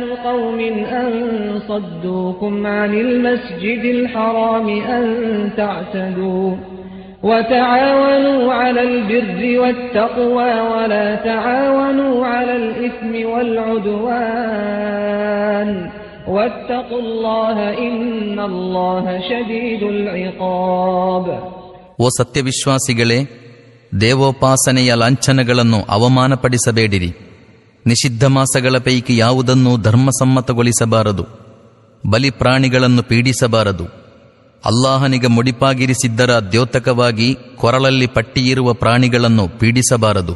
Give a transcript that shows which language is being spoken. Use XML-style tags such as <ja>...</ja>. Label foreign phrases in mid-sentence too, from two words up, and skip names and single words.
<ar>قَوْمٍ أَن صَدُّوكُمْ عَنِ الْمَسْجِدِ الْحَرَامِ أَن تَعْتَدُوا وَتَعَاوَنُوا عَلَى الْبِرِّ وَالتَّقْوَى وَلَا تَعَاوَنُوا عَلَى الْإِثْمِ وَالْعُدْوَانِ وَاتَّقُوا اللَّهَ إِنَّ اللَّهَ شَدِيدُ الْعِقَابِ.</ar> <kn>ಓ ಸತ್ಯವಿಶ್ವಾಸಿಗಳೇ, ದೇವೋಪಾಸನೆಯ ಲಾಂಛನಗಳನ್ನು ಅವಮಾನಪಡಿಸಬೇಡಿರಿ. ನಿಷಿದ್ಧ ಮಾಸಗಳ ಪೈಕಿ ಯಾವುದನ್ನೂ ಧರ್ಮಸಮ್ಮತಗೊಳಿಸಬಾರದು. ಬಲಿ ಪ್ರಾಣಿಗಳನ್ನು ಪೀಡಿಸಬಾರದು. ಅಲ್ಲಾಹನಿಗೆ ಮುಡಿಪಾಗಿರಿಸಿದ್ದರ ದ್ಯೋತಕವಾಗಿ ಕೊರಳಲ್ಲಿ ಪಟ್ಟಿಯಿರುವ ಪ್ರಾಣಿಗಳನ್ನು ಪೀಡಿಸಬಾರದು.</kn>